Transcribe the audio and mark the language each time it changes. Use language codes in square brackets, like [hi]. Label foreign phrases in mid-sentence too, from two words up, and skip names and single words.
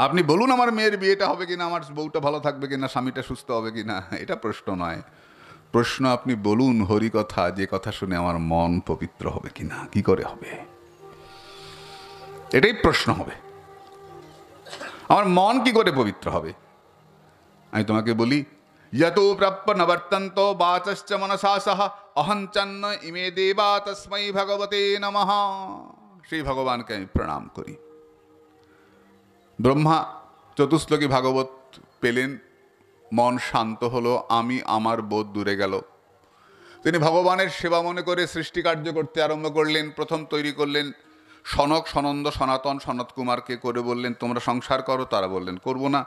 [bn] আপনি বলুন আমার মেয়ের বিয়েটা হবে কিনা, আমার বউটা ভালো থাকবে কিনা, স্বামীটা সুস্থ হবে কিনা, এটা প্রশ্ন নয়। প্রশ্ন আপনি বলুন হরি কথা, যে কথা শুনে আমার মন পবিত্র হবে কিনা, কি করে হবে, এটাই প্রশ্ন হবে। আমার মন কি করে পবিত্র হবে? আমি তোমাকে বলি, [sa] यतो प्राप्य नवर्तन्त वाचश्च मनसा सह अहंचन्न इमे देवा तस्मै भगवते नमः। [bn] সেই ভগবানকে আমি প্রণাম করি। ব্রহ্মা চতুশ্লোকী ভাগবত পেলেন, মন শান্ত হলো, আমি আমার বোধ দূরে গেল। তিনি ভগবানের সেবা মনে করে সৃষ্টি কার্য করতে আরম্ভ করলেন। প্রথম তৈরি করলেন সনক, সনন্দ, সনাতন, সনত কুমারকে, করে বললেন তোমরা সংসার করো, তারা বললেন করব না।